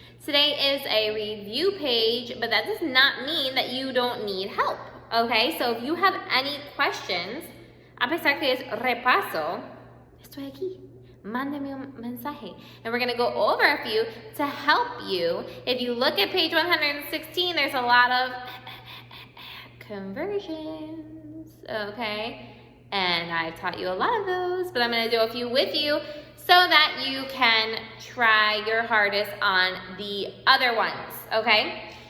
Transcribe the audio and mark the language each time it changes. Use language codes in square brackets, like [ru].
[en] Today is a review page, but that does not mean that you don't need help, okay? So if you have any questions, [es] a pesar que es repaso, estoy aquí. Mándame un mensaje. [en] And we're gonna go over a few to help you. If you look at page 116, there's a lot of conversions, okay? And I've taught you a lot of those, but I'm going to do a few with you so that you can try your hardest on the other ones, okay?